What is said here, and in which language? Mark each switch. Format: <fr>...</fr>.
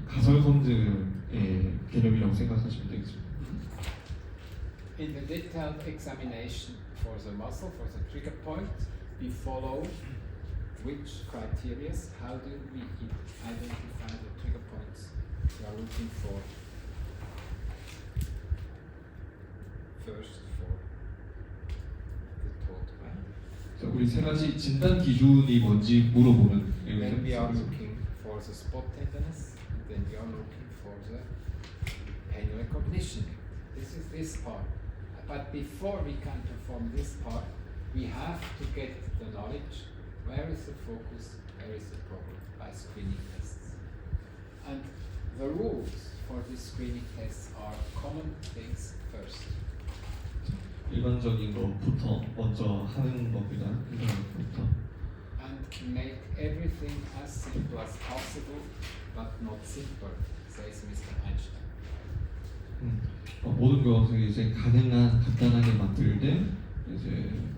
<ko>가설 검증의 개념이라고 생각하시면 되겠습니다.</ko> <en>In the detailed examination for the muscle, for the trigger point, we follow which criteria, how do we identify the trigger points we are looking for, first for the taught way.</en> <ko>자, 우리 세 가지 진단 기준이 뭔지 물어보는</ko> <en>Then we are</en> <ko>내용이죠.</ko> <en>looking for the spot tenderness, and then we are looking for the pain recognition. This is this part. But before we can perform this part, we have to get the knowledge, where is the focus, where is the problem, by screening tests. And the rules for these screening tests are common things first.</en> <ko>일반적인 것부터 먼저 하는 겁니다. 일반적부터.</ko> <en>And make everything as simple as possible, but not simpler, says Mr. Einstein.</en> <ko>모든 것을 이제 가능한 간단하게 만들 때 이제</ko>